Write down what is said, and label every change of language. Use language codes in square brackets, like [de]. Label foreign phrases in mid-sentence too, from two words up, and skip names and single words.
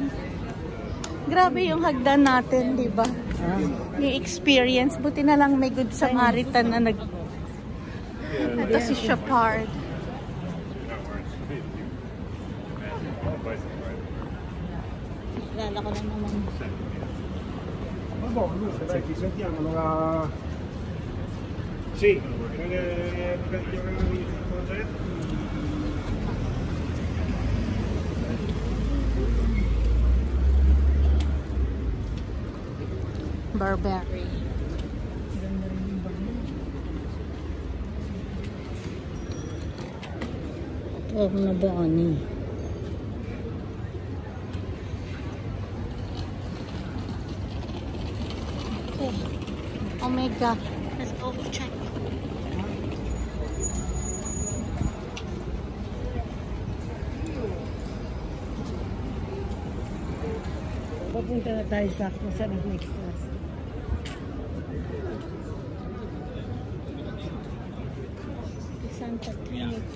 [tl] Grabe yung hagdan natin, di ba? Ah. Yung experience. Buti na lang may [en] good Samaritan [tl] na nag... Ito si Shepard. Kilala ko na naman. [it] Ci sentiamo allora. Sì, perché io avevo il progetto. Burberry. [tl] Oh, na Bonnie. Okay. [en] Omega. Let's go check. [tl] Papunta na tayo sa kung saan ang [en] next class. [tl] Santa Trinita.